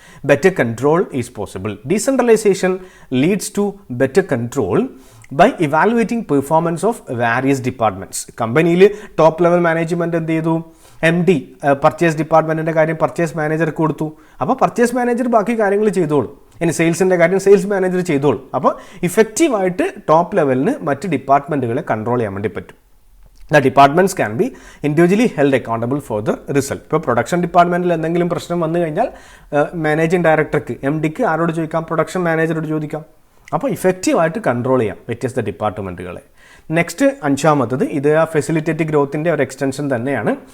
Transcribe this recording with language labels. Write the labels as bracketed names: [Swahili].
[English] Better control is possible. Decentralisation leads to better control by evaluating performance of various departments. [Malayalam] കമ്പനിയിൽ top level management എന്ത് ചെയ്തു? MD purchase ഡിപ്പാർട്ട്മെൻറ്റിൻ്റെ കാര്യം purchase മാനേജർക്ക് കൊടുത്തു. അപ്പോൾ പർച്ചേസ് മാനേജർ ബാക്കി കാര്യങ്ങൾ ചെയ്തോളും. ഇനി സെയിൽസിൻ്റെ കാര്യം സെയിൽസ് മാനേജർ ചെയ്തോളും. അപ്പോൾ ഇഫക്റ്റീവായിട്ട് ടോപ്പ് ലെവലിന് മറ്റ് ഡിപ്പാർട്ട്മെൻറ്റുകളെ കൺട്രോൾ ചെയ്യാൻ വേണ്ടി പറ്റും. [English] The departments can be individually held accountable for the result. [Malayalam] ഇപ്പോൾ പ്രൊഡക്ഷൻ ഡിപ്പാർട്ട്മെൻറ്റിൽ എന്തെങ്കിലും പ്രശ്നം വന്നു കഴിഞ്ഞാൽ മാനേജിംഗ് ഡയറക്ടർക്ക് MDക്ക് ആരോട് ചോദിക്കാം? പ്രൊഡക്ഷൻ മാനേജറോട് ചോദിക്കാം. അപ്പോൾ ഇഫക്റ്റീവായിട്ട് കൺട്രോൾ ചെയ്യാം വ്യത്യസ്ത ഡിപ്പാർട്ട്മെൻറ്റുകളെ. നെക്സ്റ്റ് അഞ്ചാമത്തത്, ഇത് ആ ഫെസിലിറ്റേറ്റ് ഗ്രോത്തിൻ്റെ ഒരു എക്സ്റ്റൻഷൻ തന്നെയാണ്.